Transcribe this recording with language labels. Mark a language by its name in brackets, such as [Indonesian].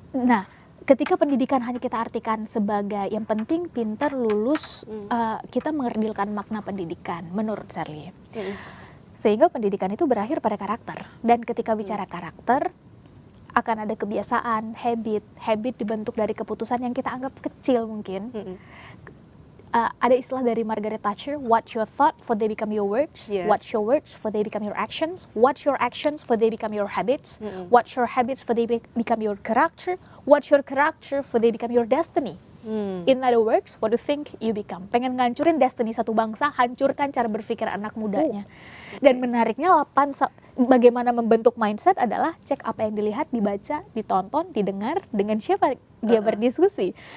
[Indonesian] Nah, ketika pendidikan hanya kita artikan sebagai yang penting pintar lulus, kita mengerdilkan makna pendidikan menurut Shirley. Sehingga pendidikan itu berakhir pada karakter. Dan ketika bicara karakter, akan ada kebiasaan, habit dibentuk dari keputusan yang kita anggap kecil mungkin. Ada istilah dari [English] Margaret Thatcher, what your thought for they become your words, what your words for they become your actions, what your actions for they become your habits, what your habits for they become your character, what your character for they become your destiny. In other words, what you think you become. [Indonesian] Pengen ngancurin destiny satu bangsa, hancurkan cara berpikir anak mudanya. Dan menariknya bagaimana membentuk mindset adalah cek apa yang dilihat, dibaca, ditonton, didengar, dengan siapa dia berdiskusi.